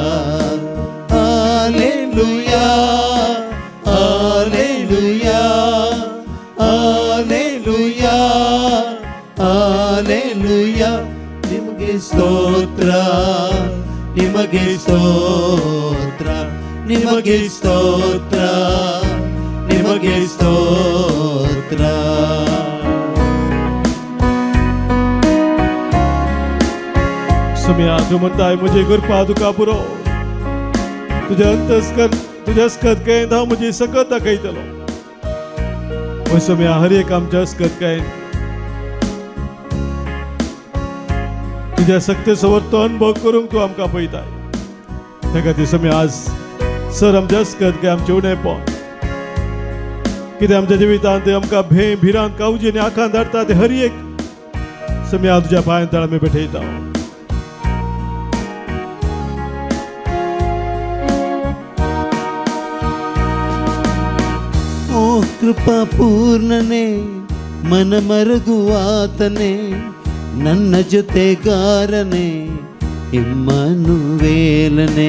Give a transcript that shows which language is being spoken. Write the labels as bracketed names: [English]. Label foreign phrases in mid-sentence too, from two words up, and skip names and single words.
[Kannada] ಹಾಲೆಲೂಯಾ ಹಾಲೆಲೂಯಾ ಹಾಲೆಲೂಯಾ ಹಾಲೆಲೂಯಾ ನಿಮಗೆ ಸ್ತೋತ್ರ ನಿಮಗೆ ಸ್ತೋತ್ರ ನಿಮಗೆ ಸ್ತೋತ್ರ ನಿಮಗೆ ಸ್ತೋತ್ರ [Konkani] सम्या तू म्हणताय म्हजी कृपा तुका पुरो तुझ्या अस्कत कळेन हांव म्हजी सकत दाखयतलो हो सम्या हर एक आमच्या अस्कत कळेन तुझ्या सक्तेचो वर्तो अनुभव करूंक तूं आमकां पळयताय त्या खातीर सम्या आज सर आमच्या अस्कत काय आमचें उणेंपण कितें आमच्या जिवितांत आमकां भिरांत कावजी आनी आंखांत हाडटा ते हर एक सम्या तुज्या पांयां तळ आमी भेटयता [Kannada] ಓ ಕೃಪಾ ಪೂರ್ಣನೇ ಮನ ಮರಗುವಾತನೇ ನನ್ನ ಜೊತೆಗಾರನೇ ಇಮ್ಮನುವೇಲನೇ